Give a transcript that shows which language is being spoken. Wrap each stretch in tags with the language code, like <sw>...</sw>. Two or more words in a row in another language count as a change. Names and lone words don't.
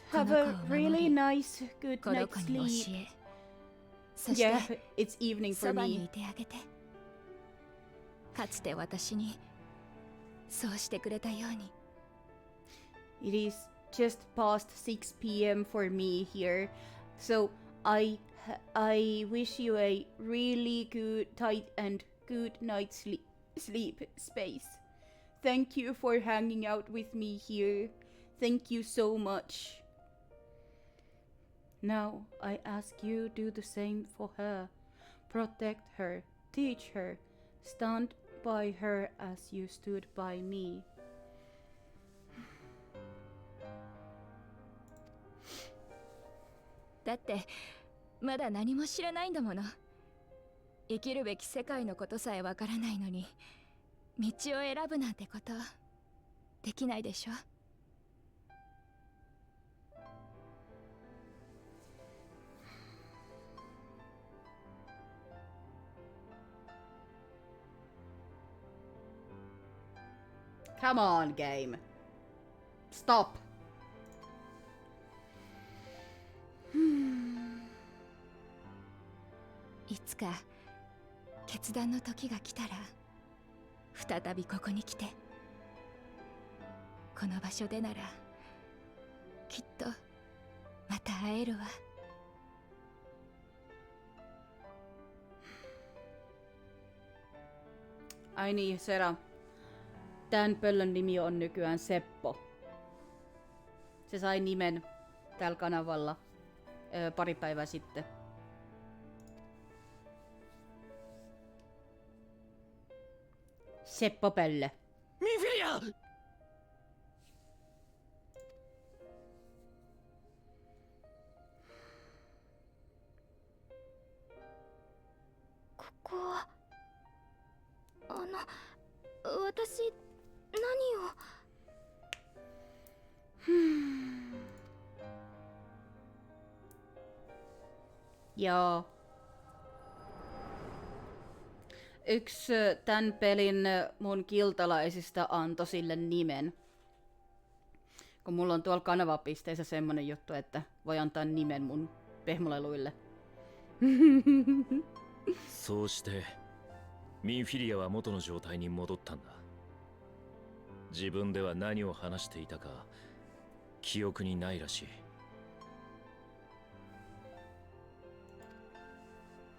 <en>Have a really nice good night sleep. Yeah, it's evening for</en> <ja>そばに</ja> <en>me.</en> <ja>いてあげて。かつて私にそうしてくれたように。</ja> <en>It is just past 6 p.m. for me here, so I wish you a really good, tight, and good night sleep, Space. Thank you for hanging out with me here. Thank you so much. Now I ask you do the same for her. Protect her, teach her, stand by her as you stood by me.</en> <ja>だってまだ何も知らないんだもの。生きるべき世界のことさえわからないのに道を選ぶなんてことできないでしょ。</ja> <en>Come on, game. Stop.</en> <ja>いつか決断の時が来たら再びここに来て、この場所でならきっとまた会えるわ。</ja> <fi>Ai niin, Sera. Tän pöllön nimi on nykyään Seppo. Se sai nimen tällä kanavalla pari päivää sitten. Seppo Pöllö. Minfilia!</fi> <ja>ここは私何を。</ja> <fi>Joo. Yksi tämän pelin mun kiltalaisista antoi sille nimen. Kun mulla on tuolla kanavapisteessä semmonen juttu, että voi antaa nimen mun pehmoleluille.</fi> <ja>そうしてミンフィリアは元の状態に戻ったんだ。自分では何を話していたか記憶にないらしい。</ja>